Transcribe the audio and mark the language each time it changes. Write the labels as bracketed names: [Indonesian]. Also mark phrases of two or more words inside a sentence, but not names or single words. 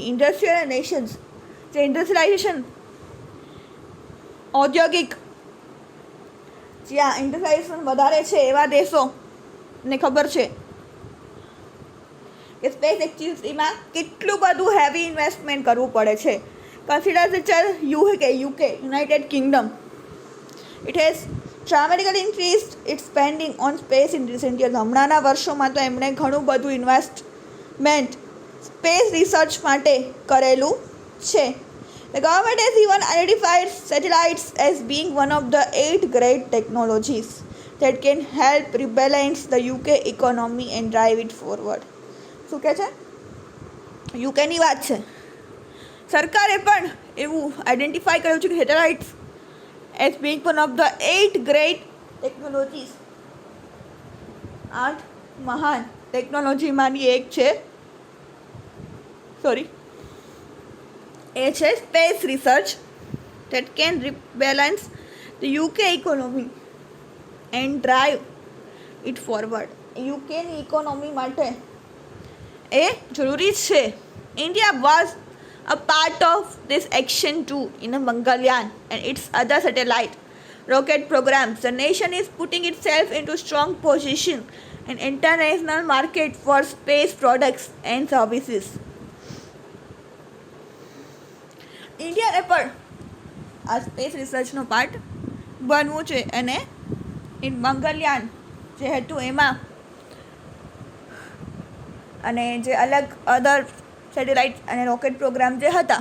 [English] industrial nations, [Gujarati] જે ઇન્ડસ્ટ્રીલાઇઝેશન, ઔદ્યોગિક જ્યાં ઇન્ડસ્ટ્રીલાઇઝેશન વધારે છે એવા દેશોને ખબર છે કે [English] space activityમાં [Gujarati] કેટલું બધું [English] heavy investment [Gujarati] કરવું પડે છે. [English] કન્સિડર યુકે, યુનાઇટેડ કિંગડમ. It has dramatically increased its spending on space in recent years. [Gujarati] હમણાંના વર્ષોમાં તો એમણે ઘણું બધું ઇન્વેસ્ટમેન્ટ [English] space research [Gujarati] માટે કરેલું છે. [English] The government has even identified satellites as being one of the 8 great technologies that can help rebalance the UK economy and drive it forward. [Gujarati] શું કહે છે? યુકેની વાત છે. સરકારે પણ એવું આઈડેન્ટિફાઈ કર્યું છે કે સેટેલાઇટ્સ [English] as being one of the 8 great technologies. [Gujarati] 8 મહાન ટેકનોલોજીમાંની એક છે. એ છે [English] space research that can rebalance the UK economy and drive it forward. [Gujarati] યુકેની ઇકોનોમી માટે એ જરૂરી છે. [English] India was a part of this action too in a Mangalyaan and its other satellite rocket programs. The nation is putting itself into strong position in international market for space products and services. [Gujarati] ઇન્ડિયાને પણ આ [English] space researchનો [Gujarati] પાર્ટ બનવું છે અને મંગલયાન જે હતું એમાં અને જે અલગ [English] other satellite [Gujarati] અને [English] rocket program [Gujarati] જે હતા.